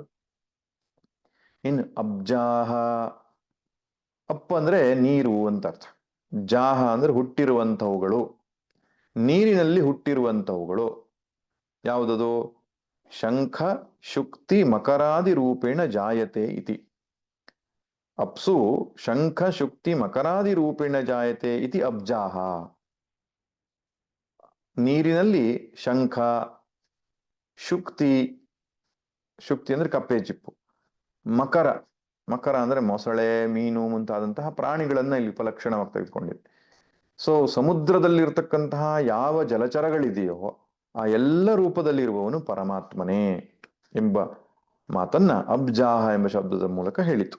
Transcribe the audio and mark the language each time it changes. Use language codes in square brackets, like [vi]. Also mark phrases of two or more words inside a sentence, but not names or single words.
[kn] ಇನ್ನು ಅಬ್ಜಾಹ. ಅಪ್ ಅಂದ್ರೆ ನೀರು ಅಂತ ಅರ್ಥ. ಜಾಹ ಅಂದ್ರೆ ಹುಟ್ಟಿರುವಂತವುಗಳು, ನೀರಿನಲ್ಲಿ ಹುಟ್ಟಿರುವಂತವುಗಳು. [sa] ಯಾವುದದು? ಶಂಖ ಶುಕ್ತಿ ಮಕರಾದಿ ರೂಪೇಣ ಜಾಯತೆ ಇತಿ. ಅಪ್ಸು ಶಂಖ ಶುಕ್ತಿ ಮಕರಾದಿ ರೂಪೇಣ ಜಾಯತೆ ಇತಿ ಅಬ್ಜಾಹ. [kn] ನೀರಿನಲ್ಲಿ ಶಂಖ, ಶುಕ್ತಿ, ಶುಕ್ತಿ ಅಂದ್ರೆ ಕಪ್ಪೆ ಚಿಪ್ಪು, ಮಕರ, ಮಕರ ಅಂದ್ರೆ ಮೊಸಳೆ, ಮೀನು ಮುಂತಾದಂತಹ ಪ್ರಾಣಿಗಳನ್ನ ಇಲ್ಲಿ ಉಪಲಕ್ಷಣವಾಗಿ ತೆಗೆದುಕೊಂಡಿದೆ. ಸೊ ಸಮುದ್ರದಲ್ಲಿರ್ತಕ್ಕಂತಹ ಯಾವ ಜಲಚರಗಳಿದೆಯೋ ಆ ಎಲ್ಲ ರೂಪದಲ್ಲಿರುವವನು ಪರಮಾತ್ಮನೇ ಎಂಬ ಮಾತನ್ನ ಅಬ್ಜಾಹ ಎಂಬ ಶಬ್ದದ ಮೂಲಕ ಹೇಳಿತು.